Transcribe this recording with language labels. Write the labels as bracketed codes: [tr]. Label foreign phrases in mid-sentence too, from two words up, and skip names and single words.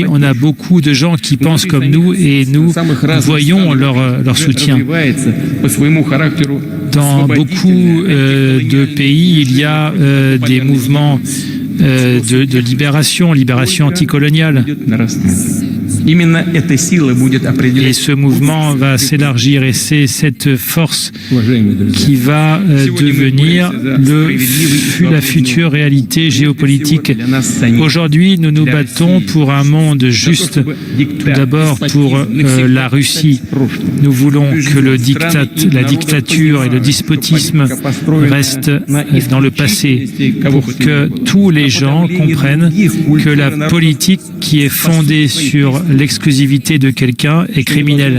[fr] On a beaucoup de gens qui pensent comme nous et nous voyons leur soutien. Dans beaucoup de pays, il y a des mouvements de libération anticoloniale. [ru] Именно эта сила будет [fr] Et [ru] определять, [fr] ce mouvement va s'élargir et c'est cette force [ru] уважаемые друзья. [fr] qui va devenir la future réalité géopolitique. Aujourd'hui, nous nous battons pour un monde juste, tout d'abord pour la Russie. Nous voulons que la dictature et le despotisme restent dans le passé, pour que tous les gens comprennent que la politique qui est fondée sur l'exclusivité de quelqu'un est criminelle.